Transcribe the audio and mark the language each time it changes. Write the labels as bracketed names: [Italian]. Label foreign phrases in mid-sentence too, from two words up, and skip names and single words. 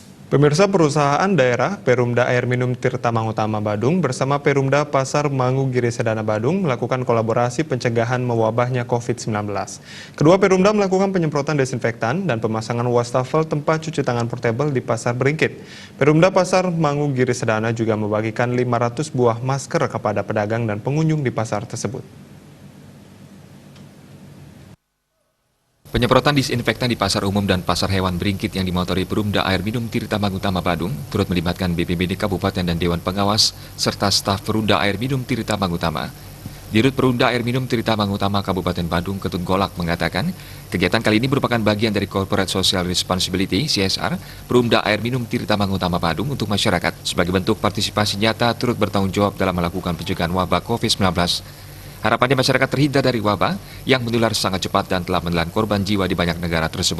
[Indonesian] Pemirsa, perusahaan daerah Perumda Air Minum Tirta Mangutama Badung bersama Perumda Pasar Mangu Giri Sedana Badung melakukan kolaborasi pencegahan mewabahnya COVID-19. Kedua Perumda melakukan penyemprotan desinfektan dan pemasangan wastafel tempat cuci tangan portable di Pasar Beringkit. Perumda Pasar Mangu Giri Sedana juga membagikan 500 buah masker kepada pedagang dan pengunjung di pasar tersebut. Penyemprotan disinfektan di pasar umum dan pasar hewan Beringkit yang dimotori Perumda Air Minum Tirta Mangutama Badung turut melibatkan BPBD Kabupaten dan Dewan Pengawas serta staf Perumda Air Minum Tirta Mangutama. Dirut Perumda Air Minum Tirta Mangutama Kabupaten Badung, Ketut Golak mengatakan, kegiatan kali ini merupakan bagian dari [English] Corporate Social Responsibility [Indonesian] (CSR) Perumda Air Minum Tirta Mangutama Badung untuk masyarakat sebagai bentuk partisipasi nyata turut bertanggung jawab dalam melakukan pencegahan wabah COVID-19. Harapannya masyarakat terhindar dari wabah yang menular sangat cepat dan telah menelan korban jiwa di banyak negara tersebut.